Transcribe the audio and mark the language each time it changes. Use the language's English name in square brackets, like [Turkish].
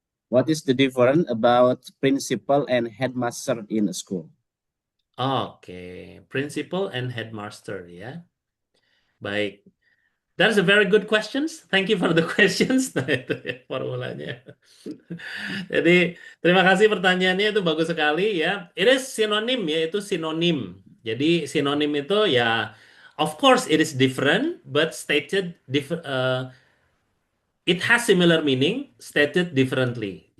[English] What is the difference about principal and headmaster in a school? Oke, principal and headmaster ya. Baik. That's a very good questions. Thank you for the questions. [Indonesian] Nah, itu ya formulanya. Jadi, terima kasih pertanyaannya itu bagus sekali ya. [English] It is [Indonesian] sinonim ya, itu sinonim. Jadi, sinonim itu ya, [English] of course it is different, but stated it has similar meaning, stated differently.